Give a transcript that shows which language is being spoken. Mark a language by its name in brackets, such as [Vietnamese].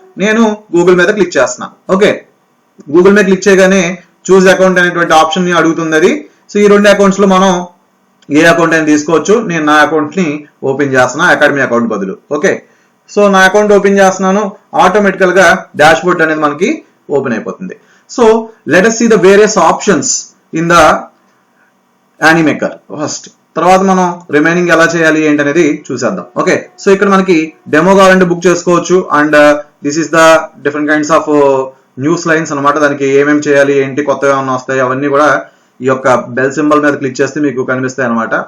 [Telugu] నేను గూగుల్ మీద క్లిక్ చేస్తున్నాను. ఓకే, గూగుల్ మీద క్లిక్ చేయగానే చూస్ అకౌంట్ అనేటువంటి ఆప్షన్ ని అడుగుతుంది అది. సో ఈ రెండు అకౌంట్స్ లో మనం ఏ అకౌంట్ అయినా తీసుకోవచ్చు. నేను నా అకౌంట్ ని ఓపెన్ చేస్తున్నా, అకాడమీ అకౌంట్ బదులు. ఓకే, సో నా అకౌంట్ ఓపెన్ చేస్తున్నాను. ఆటోమేటికల్ గా డాష్ బోర్డ్ అనేది మనకి ఓపెన్ అయిపోతుంది. [English] So let us see the various options in the Animaker first. [Telugu] తర్వాత మనం రిమైనింగ్ ఎలా చేయాలి ఏంటి అనేది చూసేద్దాం. ఓకే, సో ఇక్కడ మనకి డెమో కావాలంటే బుక్ చేసుకోవచ్చు and [English] this is the different kinds of news lines [Telugu] అనమాట. దానికి ఏమేమి చేయాలి ఏంటి, కొత్తగా ఏమన్నా వస్తాయి అవన్నీ కూడా ఈ యొక్క బెల్ సింబల్ మీద క్లిక్ చేస్తే మీకు కనిపిస్తాయి అనమాట.